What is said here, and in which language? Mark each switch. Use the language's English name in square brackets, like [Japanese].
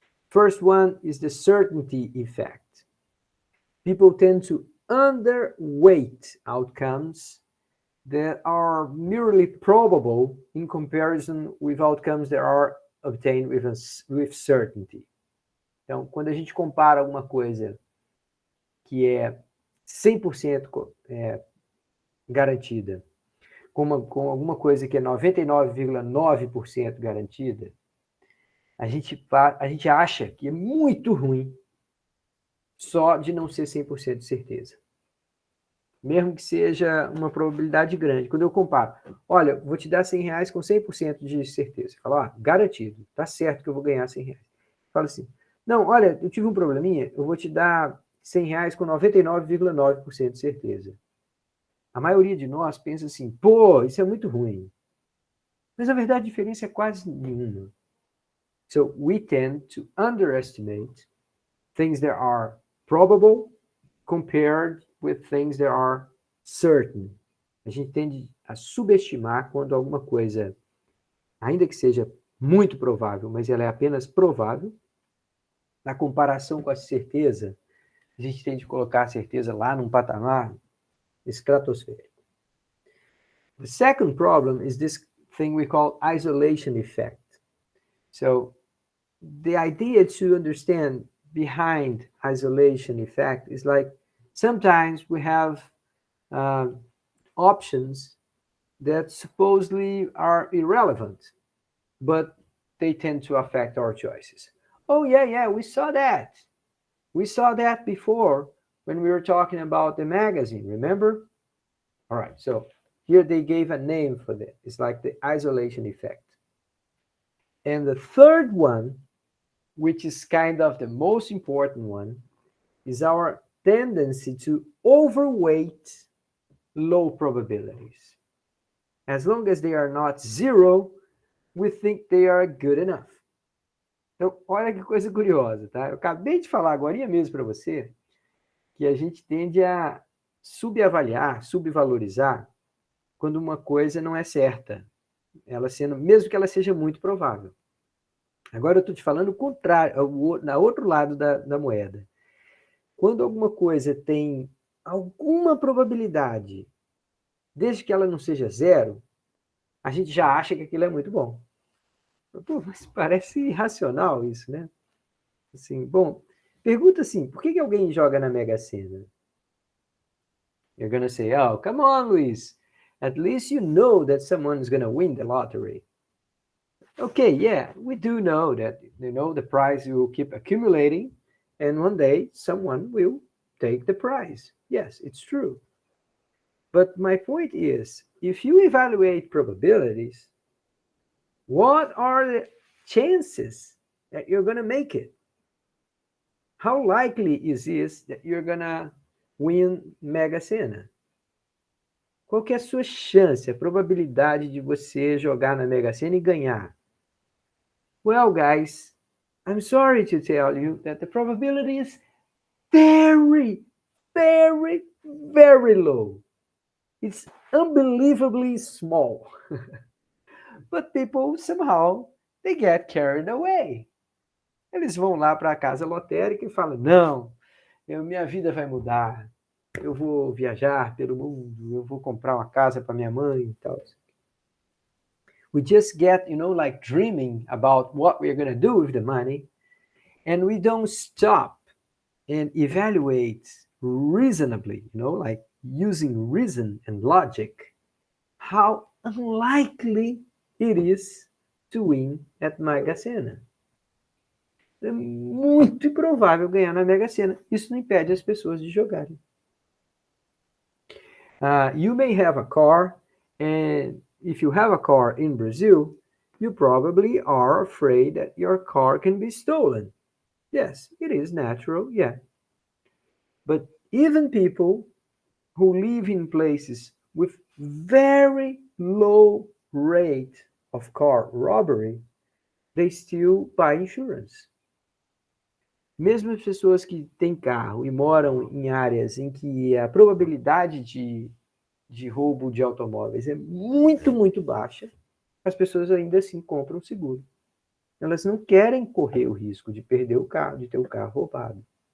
[English] First one is the certainty effect. People tend to underweight outcomes that are merely probable in comparison with outcomes that are obtained with certainty. [Portuguese] Então, quando a gente compara alguma coisa que é 100% garantida com alguma coisa que é 99,9% garantida, a gente acha que é muito ruim só de não ser 100% de certeza. Mesmo que seja uma probabilidade grande. Quando eu comparo, olha, vou te dar R$100 com 100% de certeza. Fala, garantido, tá certo que eu vou ganhar R$100. Fala assim, não, olha, eu tive um probleminha, eu vou te dar R$100 com 99,9% de certeza. A maioria de nós pensa assim, pô, isso é muito ruim. Mas, na verdade, a diferença é quase nenhuma. [English] So, we tend to underestimate things that are probable compared with things that are certain. [Portuguese] A gente tende a subestimar quando alguma coisa, ainda que seja muito provável, mas ela é apenas provável, na comparação com a certeza, a gente tende a colocar a certeza lá num patamar estratosférico. [English] The second problem is this thing we call isolation effect. So the idea to understand behind isolation effect is like sometimes we have options that supposedly are irrelevant, but they tend to affect our choices. Oh, yeah, we saw that. We saw that before when we were talking about the magazine, remember? All right, so here they gave a name for that. It's like the isolation effect. And the third one, which is kind of the most important one, is our tendency to overweight low probabilities. As long as they are not zero, we think they are good enough. [Portuguese] Então, olha que coisa curiosa, tá? Eu acabei de falar agora mesmo para você que a gente tende a subavaliar, subvalorizar quando uma coisa não é certa, ela sendo, mesmo que ela seja muito provável. Agora eu estou te falando o contrário, na outro lado da moeda. Quando alguma coisa tem alguma probabilidade, desde que ela não seja zero, a gente já acha que aquilo é muito bom. Pô, mas parece irracional isso, né? Assim, bom, pergunta assim, por que alguém joga na Mega Sena? [English] You're gonna say, oh, come on, Luis. At least you know that someone is gonna win the lottery. Okay, yeah, we do know that, the prize will keep accumulating, and one day someone will take the prize. Yes, it's true. But my point is, if you evaluate probabilities, what are the chances that you're going to make it? How likely is it that you're going to win Mega Sena? [Portuguese] Qual que é a sua chance, a probabilidade de você jogar na Mega Sena e ganhar? [English] Well, guys, I'm sorry to tell you that the probability is very, very, very low. It's unbelievably small. But people somehow they get carried away. [Portuguese] Eles vão lá para a casa lotérica e falam, não, minha vida vai mudar. Eu vou viajar pelo mundo, eu vou comprar uma casa para minha mãe e tal. [English] We just get, like dreaming about what we're going to do with the money, and we don't stop and evaluate reasonably, like using reason and logic, how unlikely it is to win at Mega Sena. [Portuguese] É muito improvável ganhar na Mega Sena. Isso não impede as pessoas de jogarem. [English] You may have a car, and if you have a car in Brazil, you probably are afraid that your car can be stolen. Yes, it is natural, yeah. But even people who live in places with very low rate of car robbery, they still buy insurance. [Portuguese] Mesmo as pessoas que têm carro e moram em áreas em que a probabilidade de roubo de automóveis é muito, muito baixa, as pessoas ainda assim compram seguro. Elas não querem correr o risco de perder o carro, de ter o carro roubado.